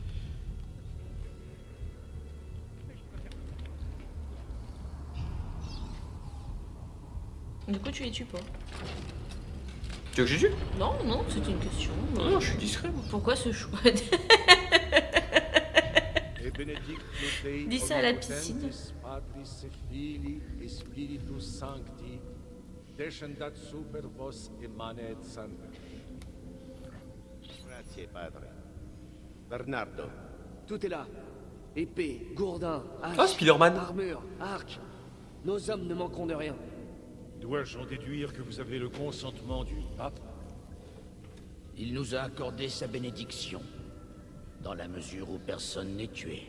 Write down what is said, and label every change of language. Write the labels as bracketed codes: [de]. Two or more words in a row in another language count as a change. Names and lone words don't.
[fr] Du coup, tu les tues pas. Tu veux que je tue? Non, non, c'est une question. Non, je suis discret, moi. Pourquoi ce choix? Dis ça à la piscine. [la] Patris et Filii et Spiritus Sancti, descendat super vos et manet Sancta. [it] Grazie, padre. Bernardo. [fr] Tout est là. Épée, gourdin, hache, Oh, Spider-Man. armure, arc. Nos hommes ne manqueront de rien. Dois-je en déduire que vous avez le consentement du pape? Il nous a accordé sa bénédiction, dans la mesure où personne n'est tué.